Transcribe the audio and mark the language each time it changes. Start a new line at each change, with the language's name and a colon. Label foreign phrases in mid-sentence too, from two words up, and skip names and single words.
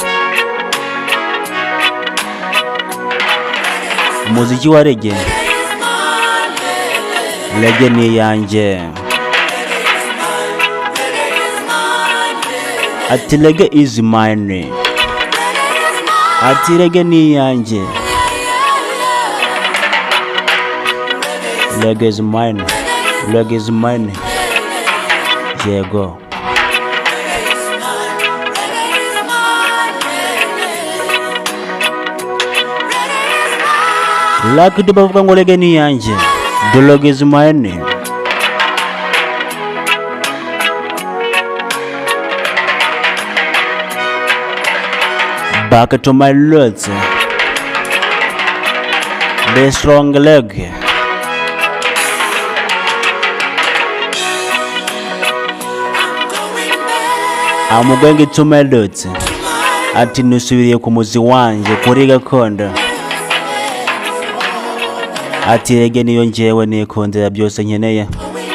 Kinyarwanda: Umuziki wa reggae, reggae ni yanjye.
English: Ati reggae is mine.
Kinyarwanda: Ati reggae ni yanjye.
English: Reggae is mine. Reggae is mine.
Kinyarwanda: Yego. Lucky Dube bavuga ngo reggae ni yanjye.
English: The reggae is mine. Back to my roots, the strong leg. I'm going to my roots.
Kinyarwanda: Ati nusubiriye ku muzi wanjye kuri gakondo. Ati reggae niyo njyewe nikundira byose nkeneye.